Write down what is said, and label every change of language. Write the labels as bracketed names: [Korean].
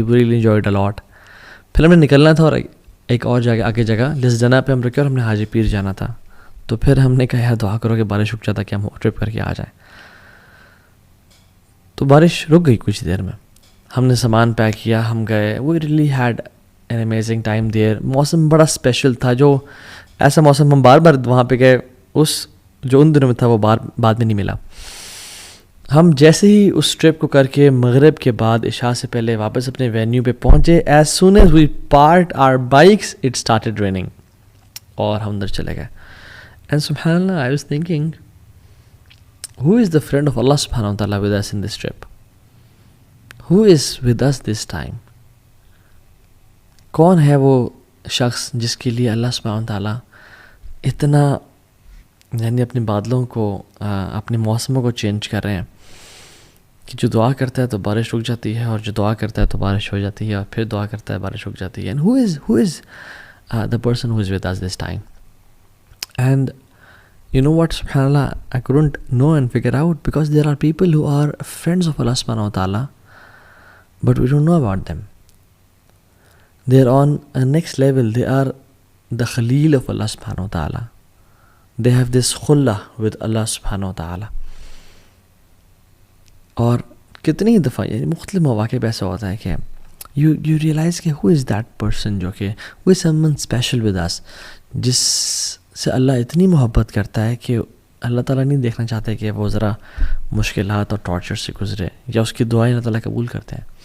[English] We really enjoyed a lot. [Urdu] پھر ہم نے نکلنا تھا اور ایک اور آگے جگہ لسڈنہ پہ ہم رکے اور ہم نے حاجی پیر جانا تھا. تو پھر ہم نے کہا یار دعا کرو کہ بارش رک جاتا کہ ہم ٹرپ کر کے آ جائیں. تو بارش رک گئی کچھ دیر میں, ہم نے سامان پیک کیا, ہم گئے. [English] We really had an amazing time there. [Urdu] موسم بڑا اسپیشل تھا, جو ایسا موسم ہم بار بار وہاں پہ گئے, اس جو ان دنوں میں تھا وہ بعد میں نہیں ملا. ہم جیسے ہی اس ٹرپ کو کر کے مغرب کے بعد عشاء سے پہلے واپس اپنے وینیو پہ پہنچے, [English] As soon as we parked our bikes it started raining. [Urdu] اور ہم اندر چلے گئے. [English] And سبحان اللہ, I was thinking, who is the friend of Allah subhanahu wa ta'ala with us in this trip? Who is with us this time? [Urdu] کون ہے وہ شخص جس کے لیے اللہ سبحانہ wa ta'ala اتنا یعنی اپنے بادلوں کو اپنے موسموں کو چینج کر رہے ہیں کہ جو دعا کرتا ہے تو بارش رک جاتی ہے, اور جو دعا کرتا ہے تو بارش ہو جاتی ہے, اور پھر دعا کرتا ہے بارش رک جاتی ہے. [English] And who is the person who is with us this time? And you know what, subhanAllah, I couldn't know and figure out, because there are people who are friends of Allah subhanahu wa ta'ala, but we don't know about them. They are on a next level. They are the Khalil of Allah subhanahu wa ta'ala. They have this khullah with Allah subhanahu wa ta'ala. [Urdu] اور کتنی دفعہ یعنی مختلف مواقع پہ ایسا ہوتا ہے کہ [English] you realize [Urdu] کہ [English] who is that person, [Urdu] جو کہ [English] who is someone special with us, [Urdu] جس سے اللہ اتنی محبت کرتا ہے کہ اللہ تعالیٰ نہیں دیکھنا چاہتے کہ وہ ذرا مشکلات اور ٹارچر سے گزرے, یا اس کی دعائیں اللہ تعالیٰ قبول کرتے ہیں.